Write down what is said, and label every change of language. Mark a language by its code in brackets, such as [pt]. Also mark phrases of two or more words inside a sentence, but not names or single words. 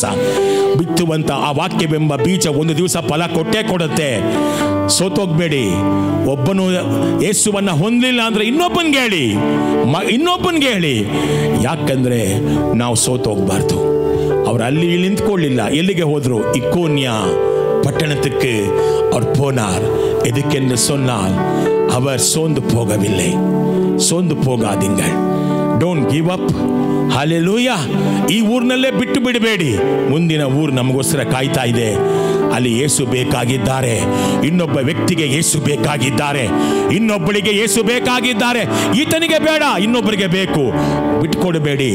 [kn] ಬಿತ್ತುವಂತ ಆ ವಾಕ್ಯವೆಂಬ ಬೀಜ ಒಂದು ದಿವಸ ಫಲ ಕೊಟ್ಟೇ ಕೊಡುತ್ತೆ. ಸೋತೋಗ್ಬೇಡಿ. ಒಬ್ಬನು ಯೇಸುವನ್ನ ಹೊಂದಲಿಲ್ಲ ಅಂದ್ರೆ ಇನ್ನೊಬ್ಬನಿಗೆ ಹೇಳಿ. ಯಾಕಂದ್ರೆ ನಾವು ಸೋತೋಗ್ಬಾರ್ದು. ಅವರು ಅಲ್ಲಿ ನಿಂತ್ಕೊಳ್ಳಿಲ್ಲ. ಎಲ್ಲಿಗೆ ಹೋದ್ರು? [ta] ಇಕೋನ್ಯ பட்டணத்துக்கு அவர் போனார். எதுக்கென்று சொன்னால் அவர் சோர்ந்து போகவில்லை. சோர்ந்து போகாதீங்கள். [en] don't give up. [kn] ಹಲ್ಲೆಲೂಯಾ. ಈ ಊರಿನಲ್ಲೇ ಬಿಟ್ಟು ಬಿಡಬೇಡಿ. ಮುಂದಿನ ಊರು ನಮಗೋಸ್ಕರ ಕಾಯ್ತಾ ಇದೆ. ಅಲ್ಲಿ ಯೇಸು ಬೇಕಾಗಿದ್ದಾರೆ. ಇನ್ನೊಬ್ಬ ವ್ಯಕ್ತಿಗೆ ಯೇಸು ಬೇಕಾಗಿದ್ದಾರೆ. ಇನ್ನೊಬ್ಬಳಿಗೆ ಯೇಸು ಬೇಕಾಗಿದ್ದಾರೆ. ಈತನಿಗೆ ಬೇಡ, ಇನ್ನೊಬ್ಬರಿಗೆ ಬೇಕು. ಬಿಟ್ಕೊಡಬೇಡಿ.